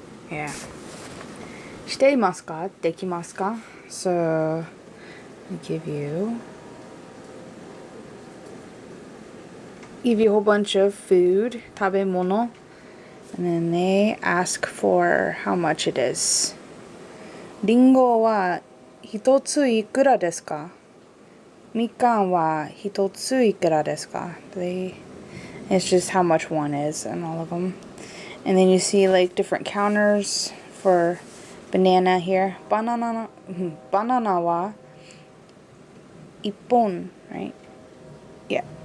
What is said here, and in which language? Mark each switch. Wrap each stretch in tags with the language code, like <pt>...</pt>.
<ja>Yeah. していますか?できますか?</ja> <en>So they give you a whole bunch of food, 食べ物, and then they ask for how much it is.</en> <ja>リンゴは一ついくらですか? みかんは一ついくらですか?</ja> <en>It's just how much one is in all of them. And then you see like different counters for banana here.</en> <ja>Banana wa ippon, right? Yeah.</ja>